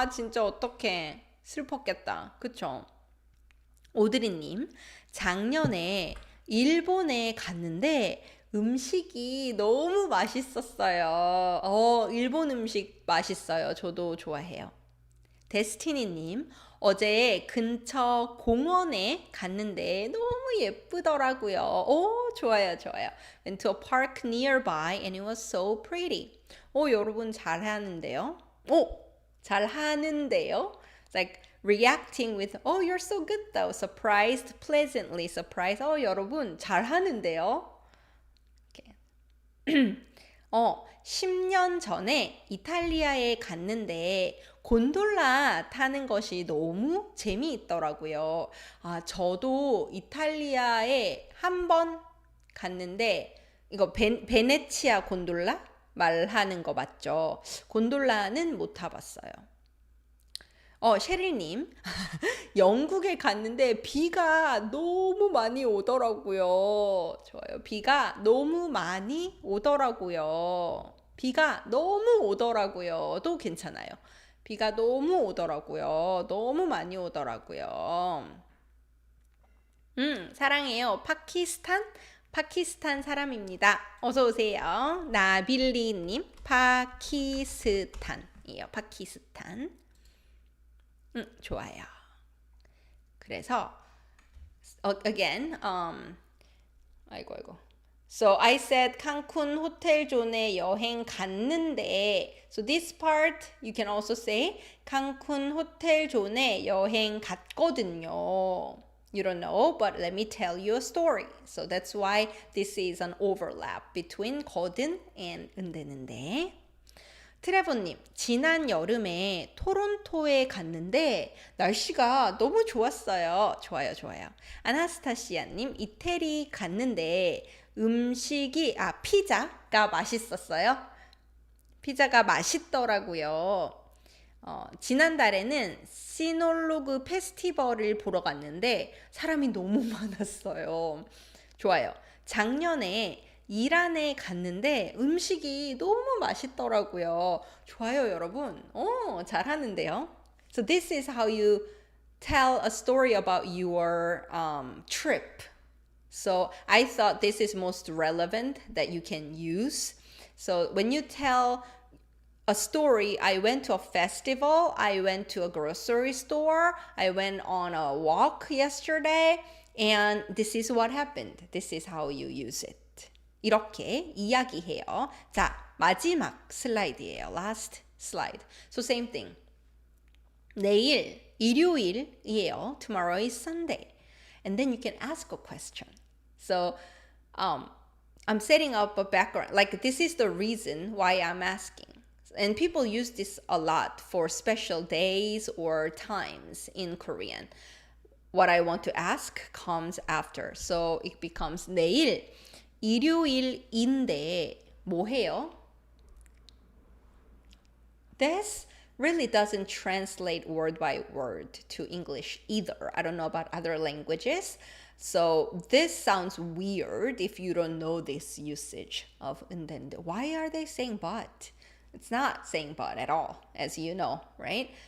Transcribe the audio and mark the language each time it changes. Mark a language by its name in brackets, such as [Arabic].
[Korean] 진짜 어떡해. 슬펐겠다. 그쵸? 오드리님, 작년에 일본에 갔는데 음식이 너무 맛있었어요. 일본 음식 맛있어요. 저도 좋아해요. 데스티니님, 어제 근처 공원에 갔는데 너무 예쁘더라고요. 좋아요. [English] Went to a park nearby and it was so pretty. [Korean] 여러분 잘하는데요? 잘하는데요? [English] It's like reacting with, you're so good though. Surprised, pleasantly surprised. [Korean] 여러분 잘하는데요? 10년 전에 이탈리아에 갔는데 곤돌라 타는 것이 너무 재미있더라고요. 저도 이탈리아에 한 번 갔는데 이거 베네치아 곤돌라 말하는 거 맞죠? 곤돌라는 못 타봤어요. 셰리님, 영국에 갔는데 비가 너무 많이 오더라고요. 좋아요. 비가 너무 많이 오더라고요. 비가 너무 오더라고요. 도 괜찮아요. 비가 너무 오더라고요. 너무 많이 오더라고요. 사랑해요. 파키스탄 사람입니다. 어서 오세요. 나빌리님, 파키스탄이에요. 파키스탄. 좋아요. 그래서 again, 아이고. [English] So I said [Korean] 칸쿤 호텔존에 여행 갔는데, [English] so this part you can also say [Korean] 칸쿤 호텔존에 여행 갔거든요. [English] You don't know, but let me tell you a story. So that's why this is an overlap between 거든 and 은대는데. [Korean] 트레버님, 지난 여름에 토론토에 갔는데 날씨가 너무 좋았어요. 좋아요. 아나스타시아님, 이태리 갔는데 음식이, 피자가 맛있었어요. 피자가 맛있더라고요. 지난달에는 시놀로그 페스티벌을 보러 갔는데 사람이 너무 많았어요. 좋아요. 작년에 이란에 갔는데 음식이 너무 맛있더라고요. 좋아요, 여러분. 잘하는데요. [English] So this is how you tell a story about your trip. So I thought this is most relevant that you can use. So when you tell a story, I went to a festival, I went to a grocery store, I went on a walk yesterday, and this is what happened. This is how you use it. [Korean] 이렇게 이야기해요. 자, 마지막 슬라이드예요. [English] Last slide. So same thing. [Korean] 내일 일요일이에요. [English] Tomorrow is Sunday. And then you can ask a question. So I'm setting up a background. Like this is the reason why I'm asking. And people use this a lot for special days or times in Korean. What I want to ask comes after. So it becomes [Korean] 내일 일요일인데 뭐 해요? [English] This really doesn't translate word by word to English either. I don't know about other languages. So this sounds weird if you don't know this usage of 은근데. Why are they saying but? It's not saying but at all, as you know, right?